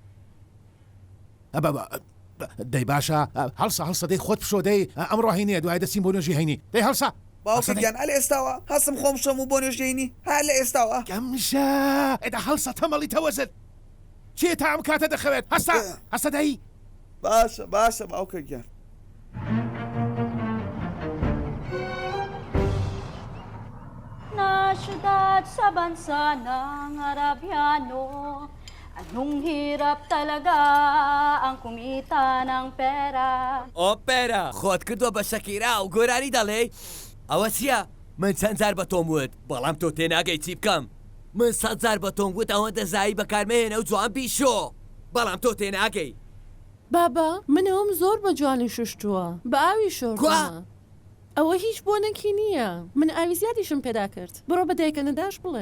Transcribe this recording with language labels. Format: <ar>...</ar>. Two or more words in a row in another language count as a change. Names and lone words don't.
<ckb>دەی باشە هەڵسە دەی خۆت پشۆ دەی ئەم ڕۆهینیە دوای دەچین بۆ نوێژی هەینی دەی هەڵسە باوکە گیان هەل ئێستاوە هەستم خۆم شەم و بۆ نوێژەینی هەر لە ئێستاوە گەمژە ئێدا هەڵسە تەمەڵی تەوەزت چێ تا ئەم کاتە دەخەوێت هەستە دەی باشە باوکە گیان</ckb> <tl>Syudad sa bansa ng Arabiano, anong hirap talaga ang kumita ng pera.</tl> <ckb>ئۆ پێرە خۆت کردووە بە شەکیرا و گۆرانی دەڵێ ئەوە چییە؟ من چەند جار بە تۆم وت بەڵام تۆ تێناگەی چی بکەم؟ من 100 جار بە تۆم گوت ئەوەندە زایی بەکارمێنە و جوان بیشۆ بەڵام تۆ تێناگەی. بابا منەوەم زۆر بە جوانی شوشتووە بە ئاوی شۆڕ ئەوە هیچ بۆ نەکی نییە من ئاوی زیادیشم پێدا کرد بڕۆ بە دایکەنەداش بڵێ</ckb>